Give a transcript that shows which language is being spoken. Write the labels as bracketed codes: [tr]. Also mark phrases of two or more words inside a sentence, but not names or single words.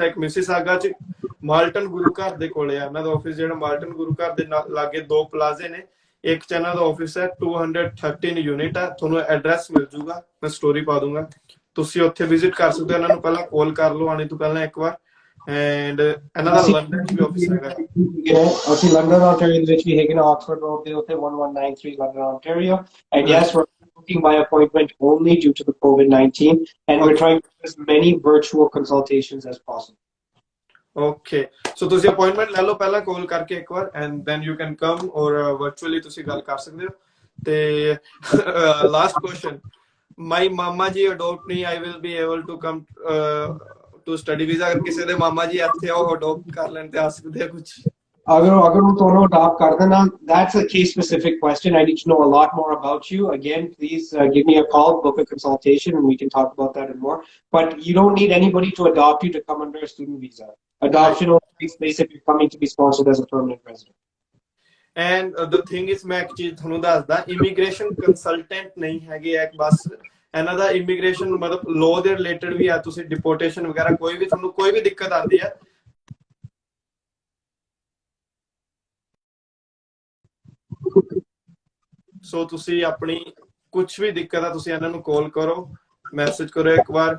[pa] ਇੱਕ ਮਿਸਿਸਾਗਾ ਚ ਮਾਲਟਨ ਗੁਰੂ ਘਰ ਦੇ ਕੋਲੇ ਆ ਇਹਨਾਂ ਦਾ ਆਫਿਸ, ਜਿਹੜਾ ਮਾਲਟਨ ਗੁਰੂ ਘਰ ਦੇ ਲਾਗੇ ਦੋ ਪਲਾਜ਼ੇ ਨੇ, ਇੱਕ ਚ ਇਹਨਾਂ ਦਾ ਆਫਿਸ ਹੈ, 213 ਯੂਨਿਟ ਹੈ, ਤੁਹਾਨੂੰ ਐਡਰੈਸ ਮਿਲ ਜੂਗਾ, ਮੈਂ ਸਟੋਰੀ ਪਾ ਦੂੰਗਾ, ਤੁਸੀਂ ਉੱਥੇ ਵਿਜ਼ਿਟ ਕਰ ਸਕਦੇ ਹੋ। ਇਹਨਾਂ ਨੂੰ ਪਹਿਲਾਂ ਕਾਲ ਕਰ ਲਓ ਆਣੇ ਤੋਂ ਪਹਿਲਾਂ ਇੱਕ ਵਾਰ, ਐਂਡ ਇਹਨਾਂ ਦਾ ਲੰਡਨ ਚ ਵੀ ਆਫਿਸ ਹੈਗਾ। ਅਸੀਂ ਲੰਡਨ ਆਂਟੈਰੀਓ ਦੇ ਵਿੱਚ ਵੀ ਹੈਗੇ ਨਾ, ਆਕਸਫੋਰਡ ਰੋਡ ਦੇ ਉੱਤੇ 1193 ਲੰਡਨ ਆਂਟੈਰੀਓ, [en] and yes booking by appointment only due to the COVID-19, and we're trying to do as many virtual consultations as possible. Okay, so [pa] ਤੁਸੀਂ appointment ਲੈ ਲਓ ਪਹਿਲਾਂ ਕਾਲ ਕਰਕੇ ਇੱਕ ਵਾਰ, [en] and then you can come, or virtually [pa] ਤੁਸੀਂ ਗੱਲ ਕਰ ਸਕਦੇ ਹੋ। [en] ਤੇ last question, my mama ji adopt me, I will be able to come to study visa? [pa] ਅਗਰ ਕਿਸੇ ਦੇ ਮਾਮਾ ਜੀ ਇੱਥੇ ਆਓ ਅਡਾਪਟ ਕਰ ਲੈਣ ਤੇ ਆ ਸਕਦੇ ਆ ਕੁਝ? [hi] अगर वो दोनों adopt कर देना, [en] that's a case specific question. I need to know a lot more about you. Again, please give me a call, book a consultation, and we can talk about that and more. But you don't need anybody to adopt you to come under a student visa. Adoption only takes place if you're coming to be sponsored as a permanent resident. And the thing is, [hi] मैं एक चीज [pa] ਤੁਹਾਨੂੰ ਦੱਸਦਾ, [en] immigration consultant [pa] नहीं ਹੈਗੇ ਇੱਕ ਬਸ, ਇਹਨਾਂ ਦਾ immigration ਮਤਲਬ law ਦੇ ਰਿਲੇਟਡ ਵੀ ਆ, ਤੁਸੀਂ deportation ਵਗੈਰਾ ਕੋਈ ਵੀ ਤੁਹਾਨੂੰ ਕੋਈ ਵੀ ਦਿੱਕਤ ਆਉਂਦੀ ਹੈ, ਸੋ ਤੁਸੀਂ ਆਪਣੀ ਕੁਝ ਵੀ ਦਿੱਕਤ ਆ ਤੁਸੀਂ ਇਹਨਾਂ ਨੂੰ ਕਾਲ ਕਰੋ, ਮੈਸੇਜ ਕਰੋ ਇੱਕ ਵਾਰ।